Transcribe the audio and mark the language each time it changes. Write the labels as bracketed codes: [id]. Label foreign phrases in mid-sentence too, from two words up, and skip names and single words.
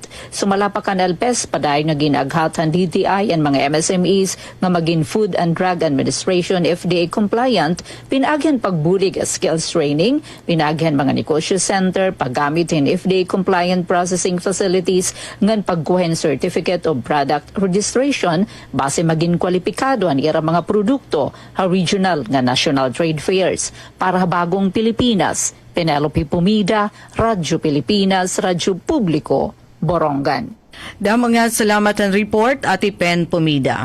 [war] Sumalapakan Alpes paday nga ginaghat han DTI ang mga MSMEs nga maging Food and Drug Administration [en] FDA compliant, [war] pinagyan pagbulig [en] skills training, [war] pinagyan mga negosyo center, paggamit hin [en] FDA compliant processing facilities, [war] ngan pagkuhen [en] certificate of product registration [war] base maging kwalipikado ang ira mga produkto ha regional nga [en] national trade fairs. [war] Para bagong Pilipinas, Penelope Pumida, Radyo Pilipinas, Radyo Publiko, Borongan. Damo nga salamat ang report, Ate Pen Pumida.